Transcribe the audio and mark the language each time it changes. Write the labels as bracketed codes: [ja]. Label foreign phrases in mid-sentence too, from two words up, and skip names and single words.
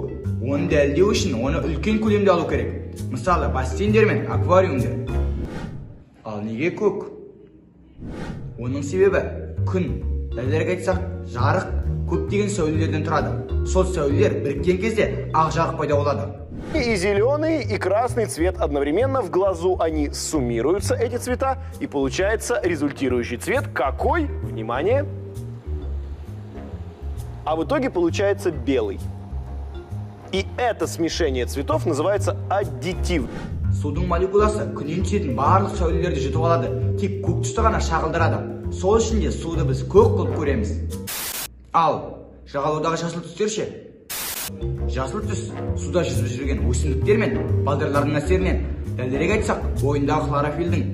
[kk] Оны дәлдеу үшін оны үлкен көлемде алу керек. Мысалы, бассейндер мен аквариумдер. Ал неге көк? Оның себебі күн. Дәлірек айтсақ, жарық көптеген сәулелерден тұрады. Сол сәулелер біріккен кезде ақ жарық пайда болады. [ru] И зеленый, и красный цвет одновременно в глазу. Они суммируются, эти цвета, и получается результирующий цвет. Какой? Внимание! А в итоге получается белый. И это смешение цветов называется аддитив. [kk] Судың молекуласы күннен түсетін барлық сәулелерді жұтып алады, тек көк түсті ғана шағылдырады. Сол үшін де суды біз көк қылып көреміз. Ал жағалаудағы жасыл түстер ше? Жасыл түс суда жүзіп жүрген өсімдіктер мен балдырлардың әсерінен, дәлірек айтсақ, бойындағы хлорофилдің.